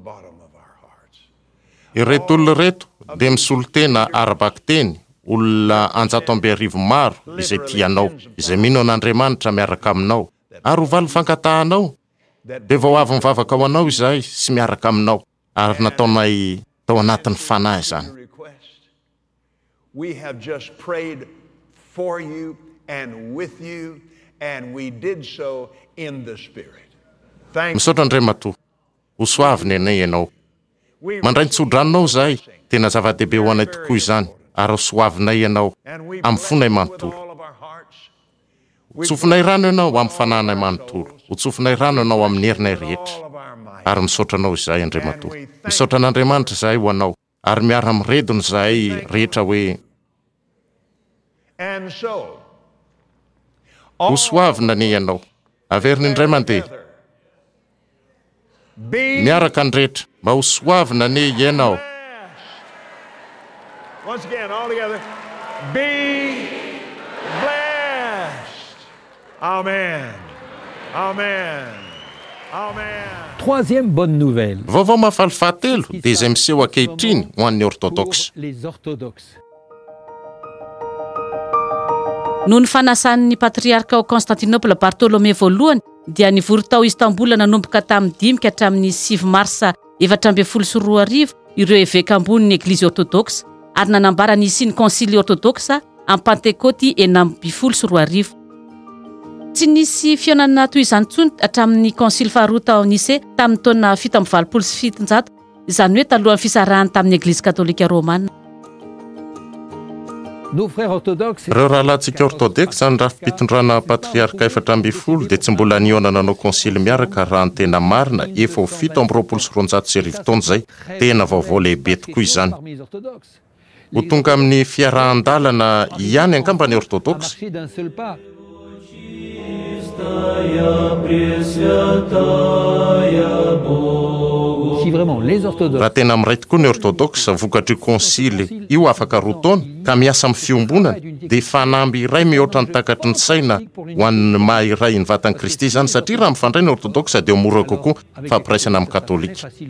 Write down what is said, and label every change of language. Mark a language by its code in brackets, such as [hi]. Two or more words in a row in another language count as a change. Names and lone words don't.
[mg] Ireto olona reto dia misolo tena arabaky teny, olona 100 maro izay tianao, izay mino an'Andriamanitra miaraka aminao, ary ho valo fankatahanao. Dia vao avy mivavaka ho anao izahay sy miaraka aminao, ary nataonay tao anatin'ny fanahy izany. [en] We have just prayed for you and with you, and we did so in the Spirit. [mg] Misaotra Andriamatoa, ho soaviny anay ianao. Mandray nitsodranonao izahay, tena zava-dehibe ho anay tokoa izany, ary ho soavinay ianao amin'ny fonay manontolo. Tsofinay rano ianao amin'ny fanahinay manontolo, ho tsofinay rano ianao amin'ny herinay rehetra. Ary misaotra anao izahay Andriamatoa. Misaotra an'Andriamanitra izahay ho anao, ary miara amiredony izahay rehetra hoe ho soavina ny ianao, averiny indray mandeha. Miaraka ny rehetra, mba ho soavina ny ianao. [en] Once again, all together. Be blessed. Amen. Amen. Amen. [fr] Troisième bonne nouvelle. [mg] Vaovao mahafalifahatelo dia izay miseho ankehitriny ho an'ny orthodoxe. [fr] Les orthodoxes. [mg] Noho ny fanasan'ny patriarka ao Constantinople Bartolomé voalohany dia nivory tao Istanbul nanomboka tamin'ny 5 ka hatramin'ny 7 Marsa 412 ireo évêque ambonin'ny [fr] Église orthodoxe [mg] ary nanambara ny sy ny [fr] concile orthodoxe [mg] amin'ny Pentecote 412. Tsy nisy fianana toy izany tsony hatramin'ny concile faharoa tao Nice tamin'ny taona 727, izany hoe talohan'ny fisarahany tamin'ny [fr] Église catholique romane. Nos frères orthodoxes. [mg] Reo rahalantsika orthodoxe zany raha fitondrana patriarka 412 dia tsy mbola nionana nanao concile miaraka raha ny tena marina efa ho 720 taona zay. Tena vaovao lehibe tokoa izany. Ho tonga amin'ny fiarahan-dalana ihany angamba ny orthodoxe. [fr] Si vraiment les orthodoxes [mg] raha tena amiray tokoa ny orthodoxe vokatry konsily io afaka roa taona ka miasa amin'ny fiombonana dia fanamby iray mihoatra ny takatry ny saina ho an'ny maha iray ny vatany Kristy zany satria raha mifandray ny orthodoxe dia mora kokoa fampiraisana amin'ny katolika.